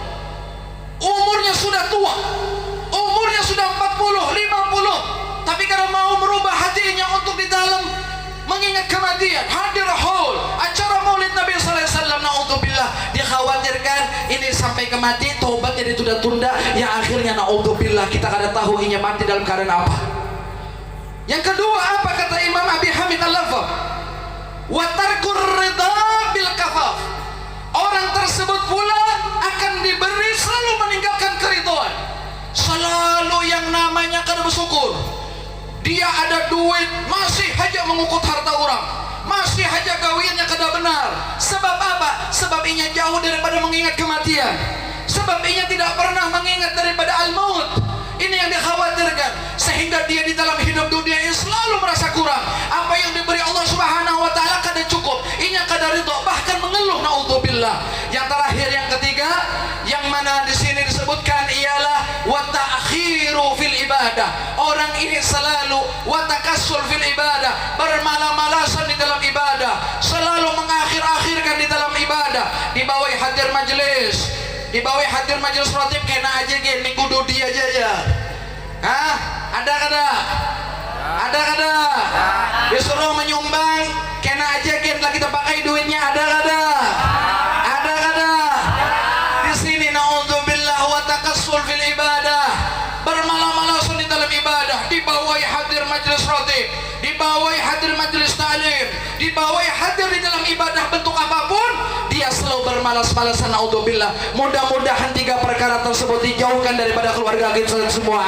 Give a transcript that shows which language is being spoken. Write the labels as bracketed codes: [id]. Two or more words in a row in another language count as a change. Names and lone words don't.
[id] Umurnya sudah tua, umurnya sudah 40, 50, tapi karena mau merubah hatinya untuk di dalam mengingat kematian, hadir haul, acara Maulid Nabi [ar] صلى الله عليه وسلم, [id] naudzubillah, dikhawatirkan ini sampai kematian taubatnya ditunda-tunda, yang akhirnya naudzubillah kita kada tahu inya mati dalam keadaan apa. Yang kedua, apa kata Imam Abi Hamid Al-Lafaf? [ar] وترك الرضا بالكفاف. [id] Orang tersebut pula akan diberi selalu meninggalkan keridhaan, selalu yang namanya kada bersyukur. Dia ada duit, masih aja mengukut harta orang, masih aja kawinnya kada benar. Sebab apa? Sebab inya jauh daripada mengingat kematian, sebab inya tidak pernah mengingat daripada al-maut. Ini yang dikhawatirkan, sehingga dia di dalam hidup dunia ini selalu merasa kurang. Apa yang diberi Allah [ar] سبحانه وتعالى [id] kada cukup, inya kada ridha, bahkan mengeluh, naudzubillah. Yang terakhir, yang ketiga, yang mana di sini disebutkan ialah [ar] وتأخير في العبادة. [id] Orang ini selalu [ar] وتكاسل في العبادة, [id] bermalas-malasan di dalam ibadah, selalu mengakhir-akhirkan di dalam ibadah. [bjn] Dibawahi hadir majelis, dibawahi hadir majelis rotib, kena aja gen minggu dudi aja ya. Hah? Ada kada? Ada kada? Disuruh menyumbang, kena aja gen lagi kita pakai duitnya, ada kada? Ada kada? [id] Di sini naudzubillah [ar] وتكاسل في العبادة, [id] bermalas-malasan di dalam ibadah, dibawahi hadir majelis rotib, dibawahi hadir majelis ta'lim, dibawahi hadir di dalam ibadah bentuk apapun, dia selalu bermalas-malasan, naudzubillah. Mudah-mudahan 3 perkara tersebut dijauhkan daripada keluarga kita semua.